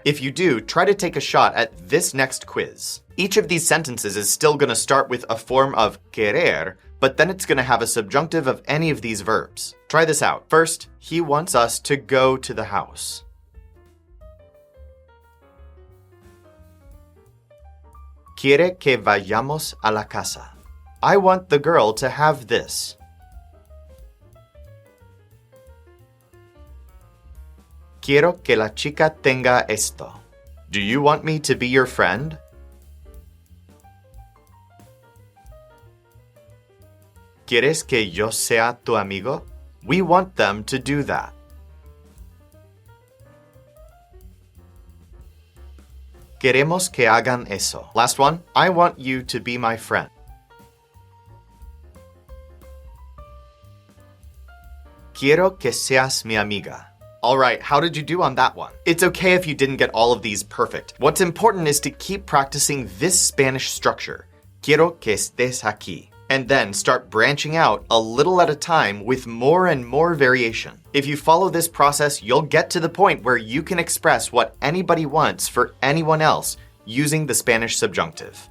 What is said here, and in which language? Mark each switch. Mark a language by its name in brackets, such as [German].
[English] If you do, try to take a shot at this next quiz. Each of these sentences is still going to start with a form of querer, but then it's going to have a subjunctive of any of these verbs. Try this out. First, he wants us to go to the house. [Spanish] Quiere que vayamos a la casa. [English] I want the girl to have this. [Spanish] Quiero que la chica tenga esto. [English] Do you want me to be your friend? [Spanish] ¿Quieres que yo sea tu amigo? [English] We want them to do that. [Spanish] Queremos que hagan eso. [English] Last one. I want you to be my friend. [Spanish] Quiero que seas mi amiga. [English] All right, how did you do on that one? It's okay if you didn't get all of these perfect. What's important is to keep practicing this Spanish structure. [Spanish] Quiero que estés aquí. [English] And then start branching out a little at a time with more and more variation. If you follow this process, you'll get to the point where you can express what anybody wants for anyone else using the Spanish subjunctive.